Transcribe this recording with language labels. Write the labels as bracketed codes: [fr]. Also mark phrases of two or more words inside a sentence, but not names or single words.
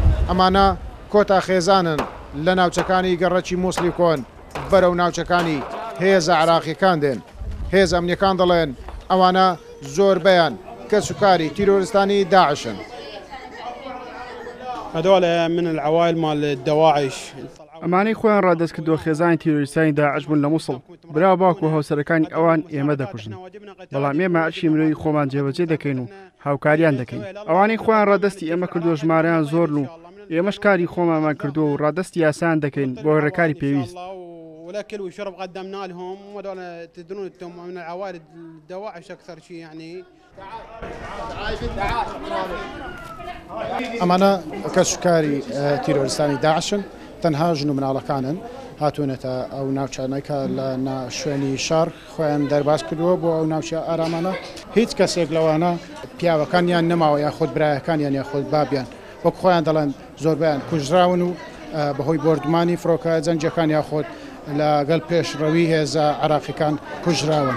[ckb] ئەمانە کۆتا خێزانن لە ناوچەکانی گەڕەکی مووسڵی کۆن بەرەو ناوچەکانی هێزە عراقیەکان دێن. هێز ئەمنیەکان دەڵێن ئەوانە زۆربەیان کە سوکاری تیرۆریستانی داعشن. [ar] هذول من العوائل مال الدواعش. [ckb] ئەمانەی خۆیان ڕادست کردووە خێزانی تیرۆریستانی داعش بوون لە مووسڵ برا باوکو و هاوسەرەکانی ئەوان ئێمە دەکوژن، بەڵام ئێمە ئەرشی مرۆیی خۆمان جێبەجێ دەکەین و هاوکاریان دەکەین. ئەوانەی خۆیان ڕادستی ئێمە کردووە ژمارەیان زۆرن و ئێمەش کاری خۆمانمان کردووە و ڕادستی یاسان دەکەین بۆ هۆڕەکاری پێویست. [ar] والأكل والشرب قدمنا لهم وهذول تدرون انتم من العوائل الدواعش اكثر شيء يعني. [ckb] ئەمانە کە سوکاری تیرۆریستانی داعشن تەنها ژن و مناڵەکانن هاتوونەتە ئەو ناوچانەکە لە شوێنی شار خۆیان دەرباز کردووە بۆ ئەو ناوچە ئارامانە. هیچ کەسێک لەوانە پیاوەکانیان نەماوە یاخود برایەکانیان یاخود بابیان وەک خۆیان دەڵێن زۆربیان کوژراون و بەهۆی بردمانی فڕۆکە جەنجەکان یاخود لەگەڵ پێشڕەوی هێزە عراقیەکان کوژراون.